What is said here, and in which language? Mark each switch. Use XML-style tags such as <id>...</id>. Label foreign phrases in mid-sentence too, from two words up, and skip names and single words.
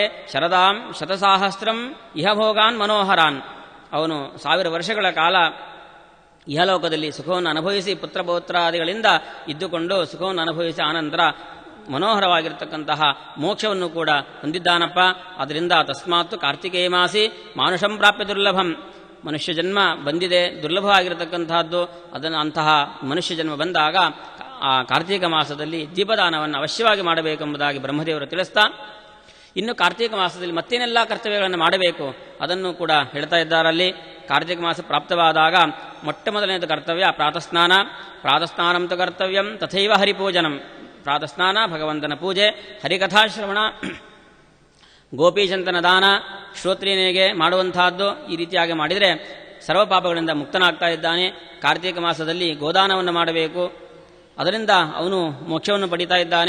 <sa>ಶರದಾಂ ಶತಸಾಹಸ್ರಂ ಇಹಭೋಗಾನ್ ಮನೋಹರಾನ್.</sa> <kn>ಅವನು 1000 ವರ್ಷಗಳ ಕಾಲ ಇಹಲೋಕದಲ್ಲಿ ಸುಖವನ್ನು ಅನುಭವಿಸಿ ಪುತ್ರಪೌತ್ರಾದಿಗಳಿಂದ ಇದ್ದುಕೊಂಡು ಸುಖವನ್ನು ಅನುಭವಿಸಿ ಆನಂತರ ಮನೋಹರವಾಗಿರತಕ್ಕಂತಹ ಮೋಕ್ಷವನ್ನು ಕೂಡ ಹೊಂದಿದ್ದಾನಪ್ಪ.</kn> <sa>ಅದರಿಂದ ತಸ್ಮಾತ್ ಕಾರ್ತಿಕೇಯ ಮಾಸಿ ಮಾನುಷಂ ಪ್ರಾಪ್ಯ ದುರ್ಲಭಂ.</sa> <kn>ಮನುಷ್ಯ ಜನ್ಮ ಬಂದಿದೆ, ದುರ್ಲಭವಾಗಿರತಕ್ಕಂತಹದ್ದು. ಅದನ್ನು ಅಂತಹ ಮನುಷ್ಯ ಜನ್ಮ ಬಂದಾಗ ಆ ಕಾರ್ತೀಕ ಮಾಸದಲ್ಲಿ ದೀಪದಾನವನ್ನು ಅವಶ್ಯವಾಗಿ ಮಾಡಬೇಕೆಂಬುದಾಗಿ ಬ್ರಹ್ಮದೇವರು ತಿಳಿಸ್ತಾ, ಇನ್ನು ಕಾರ್ತೀಕ ಮಾಸದಲ್ಲಿ ಮತ್ತೇನೆಲ್ಲ ಕರ್ತವ್ಯಗಳನ್ನು ಮಾಡಬೇಕು ಅದನ್ನು ಕೂಡ ಹೇಳ್ತಾ ಇದ್ದಾರಲ್ಲಿ. ಕಾರ್ತೀಕ ಮಾಸ ಪ್ರಾಪ್ತವಾದಾಗ ಮೊಟ್ಟ ಮೊದಲನೇದು ಕರ್ತವ್ಯ ಪ್ರಾತಸ್ನಾನ.</kn> <sa>ಪ್ರಾತಸ್ನಾನಂತು ಕರ್ತವ್ಯಂ ತಥೈವ ಹರಿಪೂಜನಂ.</sa> <kn>ಪ್ರಾತಸ್ನಾನ, ಭಗವಂತನ ಪೂಜೆ, ಹರಿಕಥಾಶ್ರವಣ, ಗೋಪೀಚಂತನ ದಾನ, ಶ್ರೋತ್ರಿಯನಿಗೆ ಮಾಡುವಂತಹದ್ದು. ಈ ರೀತಿಯಾಗಿ ಮಾಡಿದರೆ ಸರ್ವ ಪಾಪಗಳಿಂದ ಮುಕ್ತನಾಗ್ತಾ ಇದ್ದಾನೆ. ಕಾರ್ತೀಕ ಮಾಸದಲ್ಲಿ ಗೋದಾನವನ್ನು ಮಾಡಬೇಕು, ಅದರಿಂದ ಅವನು ಮೋಕ್ಷವನ್ನು ಪಡೀತಾ ಇದ್ದಾನೆ.</kn>